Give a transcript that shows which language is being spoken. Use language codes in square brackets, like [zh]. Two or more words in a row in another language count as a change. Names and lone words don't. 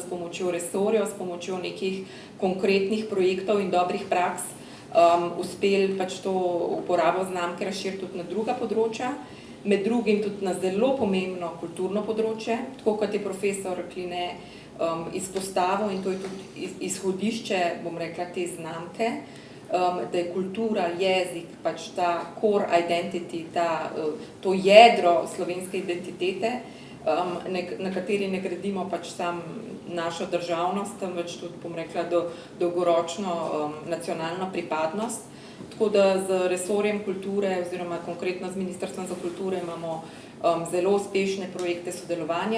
[sl] pomočjo resorjev, s pomočjo nekih konkretnih projektov in dobrih praks uspeli pač to uporabo znamke razširiti tudi na druga področja, med drugim tudi na zelo pomembno kulturno področje, tako kot je profesor Kline izpostavil, in to je tudi izhodišče, bom rekla, te znamke, da je kultura, jezik, pač ta [en] core identity, [sl] to jedro slovenske identitete, na kateri ne gradimo pač sam našo državnost, temveč tudi, bom rekla, dolgoročno nacionalno pripadnost. Tako da z resorjem kulture oziroma konkretno z Ministrstvom za kulturo imamo zelo uspešne projekte sodelovanja.